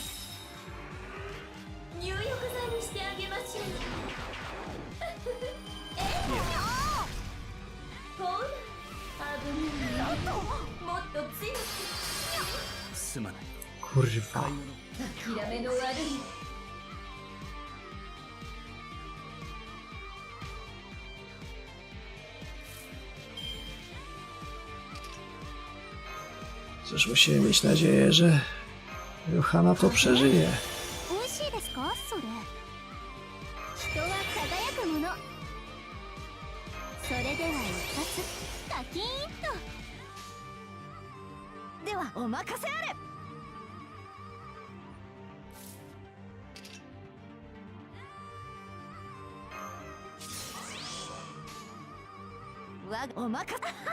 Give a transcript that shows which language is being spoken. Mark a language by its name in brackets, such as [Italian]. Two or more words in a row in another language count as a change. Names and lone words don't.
[Japanese] 入浴剤にしてあげましょう。ほら、危ない。もっと強く。すまない。 [Polish] Kurwa. [Japanese] 諦めの悪い。 [Polish] Cóż, musimy mieć nadzieję, że Johanna to przeżyje. [Japanese] 美味しいですかそれ。人は輝くもの。それでは一発カキーンと。ではお任せあれ。お任せ。